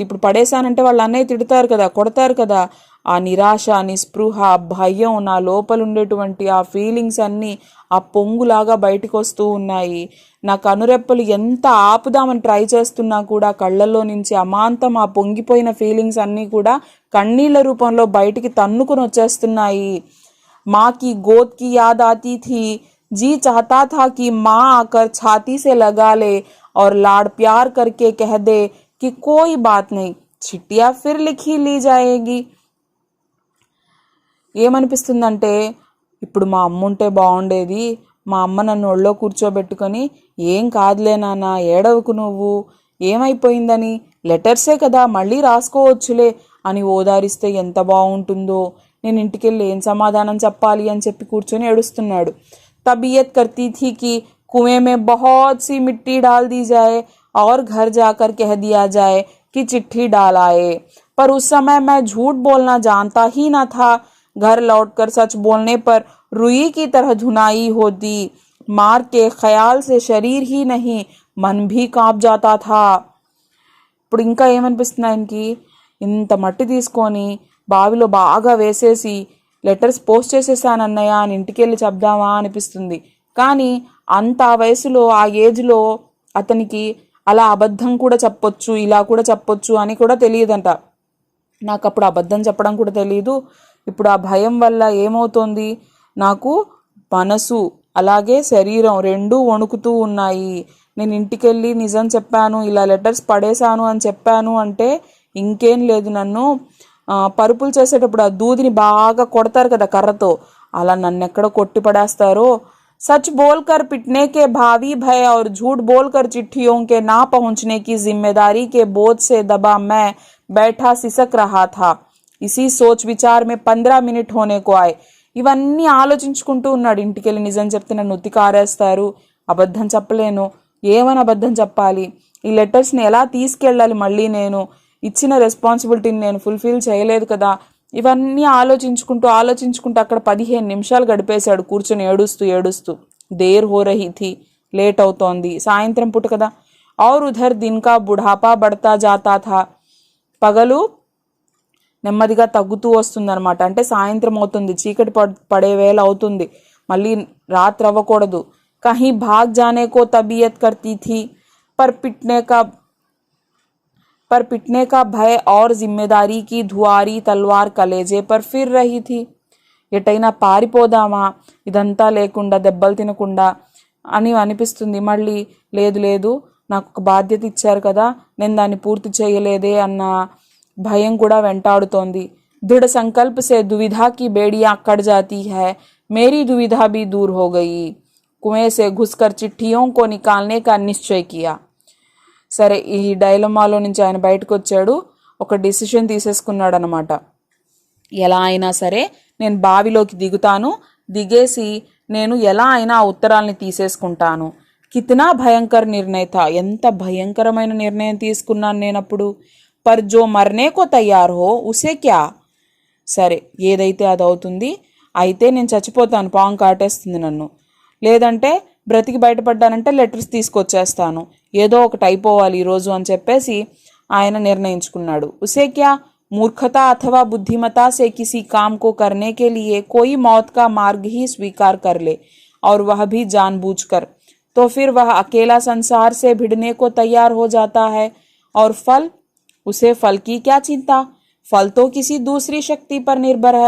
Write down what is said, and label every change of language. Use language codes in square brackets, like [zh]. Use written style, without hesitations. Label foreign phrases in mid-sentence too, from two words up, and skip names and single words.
[te] ఇప్పుడు పడేశానంటే వాళ్ళ అన్నయ్య తిడతారు కదా, కొడతారు కదా. ఆ నిరాశ, నిస్పృహ, భయం, నా లోపల ఉండేటువంటి ఆ ఫీలింగ్స్ అన్నీ ఆ పొంగులాగా బయటకు వస్తూ ఉన్నాయి. నా కనురెప్పలు ఎంత ఆపుదామని ట్రై చేస్తున్నా కూడా కళ్ళల్లో నుంచి అమాంతం ఆ పొంగిపోయిన ఫీలింగ్స్ అన్నీ కూడా కన్నీళ్ల రూపంలో బయటికి తన్నుకుని వచ్చేస్తున్నాయి. [hi] माँ की गोद की याद आती थी, जी चाहता था कि माँ आकर छाती से लगा ले और लाड़ प्यार करके कह दे कि कोई बात नहीं, चिट्ठियाँ फिर लिखी ली जाएगी. [te] ఏమనిపిస్తుందంటే, ఇప్పుడు మా అమ్మ ఉంటే బాగుండేది, మా అమ్మ నన్ను ఒళ్ళో కూర్చోబెట్టుకొని ఏం కాదులే నాన్న, ఏడవకు నువ్వు, ఏమైపోయిందని, లెటర్సే కదా మళ్ళీ రాసుకోవచ్చులే అని ఓదారిస్తే ఎంత బాగుంటుందో, నేను ఇంటికెళ్ళి ఏం సమాధానం చెప్పాలి అని చెప్పి కూర్చొని ఏడుస్తున్నాడు. [hi] तबीयत करती थी कि कुएं में बहुत सी मिट्टी डाल दी जाए और घर जाकर कह दिया जाए कि चिट्ठी डाल आए, पर उस समय मैं झूठ बोलना जानता ही न था। घर लौटकर सच बोलने पर रुई की तरह धुनाई होती। मार के ख्याल से शरीर ही नहीं मन भी कांप जाता था। [te] ఇప్పుడు ఇంకా ఏమనిపిస్తుంది ఆయనకి, ఇంత మట్టి తీసుకొని బావిలో బాగా వేసేసి లెటర్స్ పోస్ట్ చేసేసాను అన్నయ్య అని ఇంటికి వెళ్ళి చెప్దామా అనిపిస్తుంది. కానీ అంత వయసులో, ఆ ఏజ్లో అతనికి అలా అబద్ధం కూడా చెప్పొచ్చు, ఇలా కూడా చెప్పొచ్చు అని కూడా తెలియదంట. నాకు అప్పుడు అబద్ధం చెప్పడం కూడా తెలియదు. ఇప్పుడు ఆ భయం వల్ల ఏమవుతోంది, నాకు మనసు అలాగే శరీరం రెండూ వణుకుతూ ఉన్నాయి. నేను ఇంటికెళ్ళి నిజం చెప్పాను, ఇలా లెటర్స్ పడేశాను అని చెప్పాను అంటే ఇంకేం లేదు, నన్ను పరుపులు చేసేటప్పుడు ఆ దూదిని బాగా కొడతారు కదా కర్రతో, అలా నన్ను ఎక్కడ కొట్టి పడేస్తారో. [hi] सच बोलकर पिटने के भावी भय और झूठ बोलकर चिट्ठियों के ना पहुंचने की जिम्मेदारी के बोझ से दबा मैं बैठा सिसक रहा था. इसी सोच विचार में 15 मिनट होने को आए. [te] ఇవన్నీ ఆలోచించుకుంటూ ఉన్నాడు. ఇంటికెళ్ళి నిజం చెప్తే నన్ను ఉతికారేస్తారు, అబద్ధం చెప్పలేను, ఏమని అబద్ధం చెప్పాలి, ఈ లెటర్స్ని ఎలా తీసుకెళ్ళాలి, మళ్ళీ నేను ఇచ్చిన రెస్పాన్సిబిలిటీని నేను ఫుల్ఫిల్ చేయలేదు కదా, ఇవన్నీ ఆలోచించుకుంటూ అక్కడ 15 నిమిషాలు గడిపేశాడు కూర్చొని ఏడుస్తూ. [hi] देर हो रही थी, [te] లేట్ అవుతోంది, సాయంత్రం పూట కదా. [hi] और उधर दिन का बुढ़ापा बढ़ता जाता था. [te] పగలు నెమ్మదిగా తగ్గుతూ వస్తుందన్నమాట. అంటే సాయంత్రం అవుతుంది, చీకటి పడే వేళ అవుతుంది, మళ్ళీ రాత్రి అవ్వకూడదు. [hi] कहीं भाग जाने को तबीयत करती थी, पर पिटने का भय और जिम्मेदारी की धुआरी तलवार कलेजे पर फिर रही थी. [te] ఎటైనా పారిపోదామా ఇదంతా లేకుండా, దెబ్బలు తినకుండా అని అనిపిస్తుంది. మళ్ళీ లేదు నాకు ఒక బాధ్యత ఇచ్చారు కదా, నేను దాన్ని పూర్తి చేయలేదే అన్న భయం కూడా వెంటాడుతోంది. [hi] दृढ़ संकल्प से दुविधा की बेड़ियां कट जाती है. मेरी दुविधा भी दूर हो गई. कुएं से घुसकर चिट्ठियों को निकालने का निश्चय किया. [te] సరే, ఈ డైలమాలో నుంచి ఆయన బయటకు వచ్చాడు, ఒక డిసిషన్ తీసేసుకున్నాడు అనమాట. ఎలా అయినా సరే నేను బావిలోకి దిగుతాను, దిగేసి నేను ఎలా అయినా ఆ ఉత్తరాల్ని తీసేసుకుంటాను. [hi] कितना भयंकर निर्णय था, [te] ఎంత భయంకరమైన నిర్ణయం తీసుకున్నాను నేనప్పుడు. [hi] पर जो मरने को तैयार हो उसे क्या. [te] సరే, ఏదైతే అది అవుతుంది. అయితే నేను చచ్చిపోతాను, పాము కాటేస్తుంది నన్ను, లేదంటే బ్రతికి బయటపడ్డానంటే లెటర్స్ తీసుకొచ్చేస్తాను, ఏదో ఒకటి అయిపోవాలి ఈరోజు అని చెప్పేసి ఆయన నిర్ణయించుకున్నాడు. [hi] उसे क्या, मूर्खता अथवा बुद्धिमता से किसी काम को करने के लिए कोई मौत का मार्ग ही स्वीकार कर ले, और वह भी जानबूझकर, तो फिर वह अकेला संसार से भिड़ने को तैयार हो जाता है. और फल, उसे फल की क्या चिंता, फल तो किसी दूसरी शक्ति पर निर्भर है.